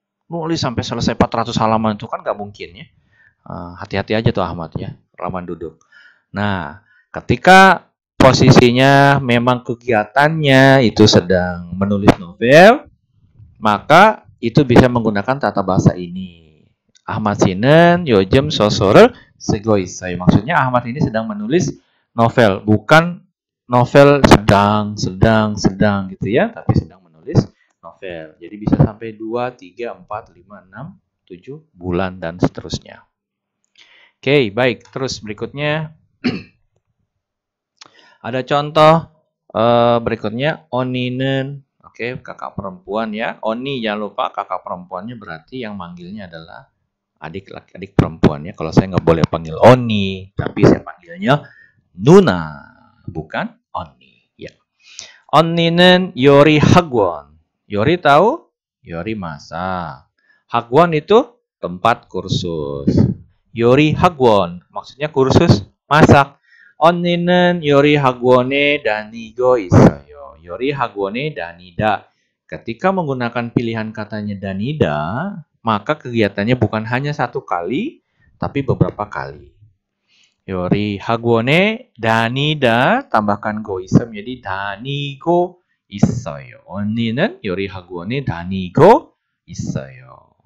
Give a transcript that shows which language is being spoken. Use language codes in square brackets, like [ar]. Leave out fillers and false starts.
[id] Nulis sampai selesai 400 halaman itu kan nggak mungkin ya. Hati-hati aja tuh Ahmad ya, rawan duduk. Nah, ketika posisinya memang kegiatannya itu sedang menulis novel, maka itu bisa menggunakan tata bahasa ini. [ko] Ahmad Sinen 요즘 소설을 쓰고 있어요. [id] Maksudnya Ahmad ini sedang menulis novel, bukan novel sedang gitu ya, tapi sedang menulis novel. Jadi bisa sampai 2, 3, 4, 5, 6, 7 bulan dan seterusnya. Oke, baik. Terus berikutnya ada contoh berikutnya Oninen. Oke, kakak perempuan ya. Oni jangan lupa kakak perempuannya berarti yang manggilnya adalah adik perempuan ya. Kalau saya nggak boleh panggil Oni, tapi saya panggilnya Nuna, bukan Oni ya. [ko] Oninen Yori Hagwon. Yori tahu? [id] Yori masak. Hagwon itu tempat kursus. Yori Hagwon maksudnya kursus masak. [ko] 언니는 요리 학원에 다니고 있어요. 요리 학원에 다니다. [id] Ketika menggunakan pilihan katanya danida, maka kegiatannya bukan hanya satu kali, tapi beberapa kali. [ko] 요리 학원에 다니다, [id] tambahkan go isem jadi [ko] 다니고 있어요. 언니는 요리 학원에 다니고 있어요.